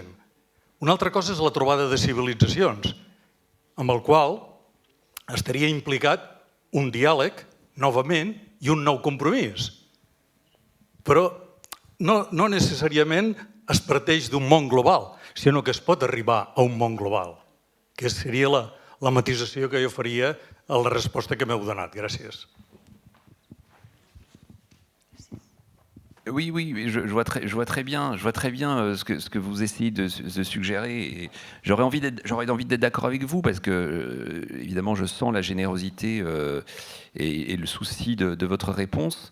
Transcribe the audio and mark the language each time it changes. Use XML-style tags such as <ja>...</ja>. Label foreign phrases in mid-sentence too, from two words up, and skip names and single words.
<ca>Una altra cosa és la trobada de civilitzacions, amb el qual estaria implicat un diàleg, novament, i un nou compromís. Però no necessàriament es parteix d'un món global, sinó que es pot arribar a un món global, que seria la matisació que jo faria a la resposta que m'heu donat. Gràcies.</ca> <fr>Oui, je vois très bien ce que vous essayez de suggérer. Et j'aurais envie d'être d'accord avec vous parce que, évidemment, je sens la générosité et le souci de votre réponse.</fr>